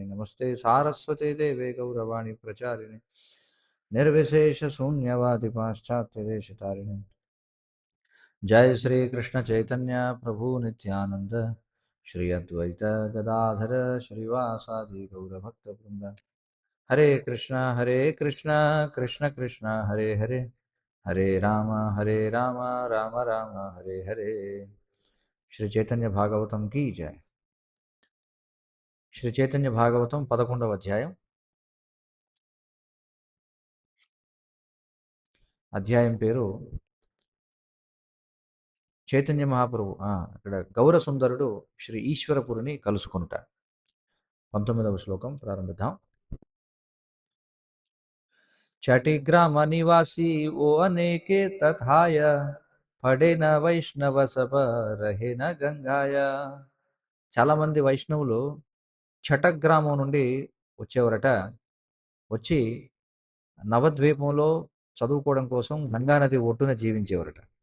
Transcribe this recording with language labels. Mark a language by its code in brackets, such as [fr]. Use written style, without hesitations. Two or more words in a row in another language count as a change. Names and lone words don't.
[sa] नमस्ते सारस्वते देवे गौरवाणी प्रचारिणे निर्विशेषशून्यवादि पाश्चात्यदेशतारिणे। जय श्री कृष्ण चैतन्य प्रभु नित्यानंद श्री अद्वैत गदाधर श्रीवासादि गौरभक्तवृंद। हरे कृष्णा कृष्ण कृष्ण हरे हरे, हरे राम राम राम हरे हरे। [hi] श्री चैतन्य भागवतम की जय। [te] श्री चैतन्य भागवतम 11వ అధ్యాయం। అధ్యాయం పేరు చైతన్య మహాప్రభు ఇక్కడ గౌర సుందరుడు శ్రీ ఈశ్వరపురిని కలుసుకొనుట। 19వ శ్లోకం ప్రారంభిద్దాం। [bn] চাটিগ্রাম নিবাসী ও অনেকে তথায়, পড়ে ন বৈষ্ণব সভা রহে ন গঙ্গায়। [te] చాలామంది వైష్ణవులు చటగ్రామం నుండి వచ్చేవారట, వచ్చి నవద్వీపంలో చదువుకోవడం కోసం గంగానది ఒడ్డున జీవించేవారట।